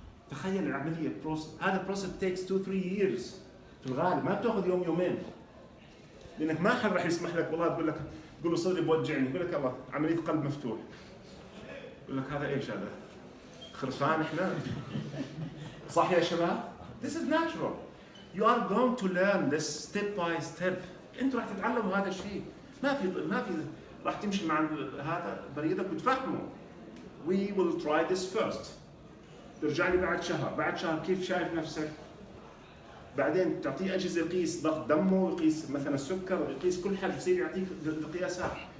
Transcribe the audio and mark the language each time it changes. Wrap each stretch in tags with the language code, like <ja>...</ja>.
<ar>تخيل العمليه هذا بروسس</ar> <en>takes 2-3 years</en> <ar>في الغالب، ما بتاخذ يوم يومين. لانك ما حد راح يسمح لك والله تقول له صدري بوجعني، يقول لك الله عمليه قلب مفتوح. يقول لك هذا ايش هذا؟ خرفان احنا؟ صح يا شباب؟</ar> <en>This is natural. You are going to learn this step by step.</en> <ar>انتوا راح تتعلموا هذا الشيء. ما في راح تمشي مع هذا بريدك وتفهمه.</ar> <en>We will try this first.</en> <ar>ترجع لي بعد شهر كيف شايف نفسك؟ بعدين تعطيه اجهزه يقيس ضغط دمه، يقيس مثلا السكر، يقيس كل حاجه، بصير يعطيك القياسات.</ar>